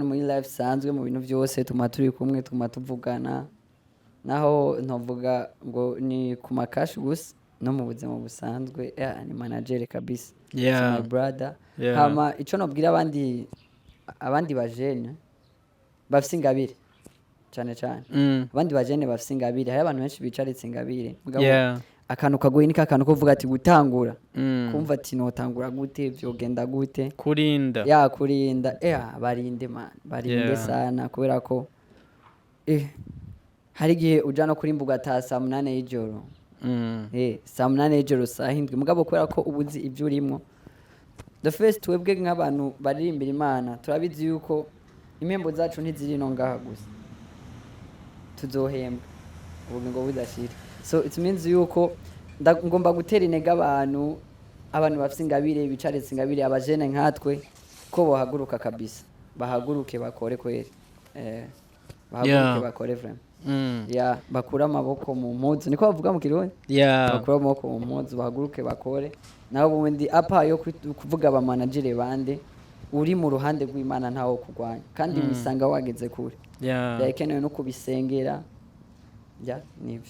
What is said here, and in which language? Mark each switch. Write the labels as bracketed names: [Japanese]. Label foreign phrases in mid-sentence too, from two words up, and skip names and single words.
[Rundi] muri life sanzwe mu bintu byose tuma turi kumwe tuma tuvugana naho ntovuga ngo ni ku makashi gusa no mu buzima busanzwe ni manager kabisa [English] my brother [Rundi] hama ico nobwira abandi bajene bafise ingabire cyane abandi bajene bafise ingabire hari abantu benshi bicaritse ingabire mugabo akantu kagoye ni akantu ko vuga ati gutangura kumva ati notangura gute vyogenda gute kurinda kurinda barinde man barinde sana kubera ko hari gihe uja no kuri mbuga ta saa 8 y'ijoro saa 8 y'ijoro saa 7 mugabo kubera ko ubuzi ibyo urimo [English] the first [Rundi] twebwe nk'abantu baririmbira Imana turabizi yuko impembo zacu ntiziri no ngaha gusa tuzohembwa ubugingo budashira [English] so it means [Rundi] yuko ngomba gutera intege abantu bafite ingabire bicaretse ingabire abajene nkatwe ko bahaguruka kabisa bahaguruke bakore kweri bahaguruke bakore vraiment bakura amaboko mu mpuzu niko bavuga mu kirundi bakura amaboko mu mpuzu bahaguruke bakore naho ubundi apa yo kuvuga aba manager bande uri mu ruhande rw'Imana ntawo kugwanya kandi wisanga wageze kure yakenewe no kubisengera nivyo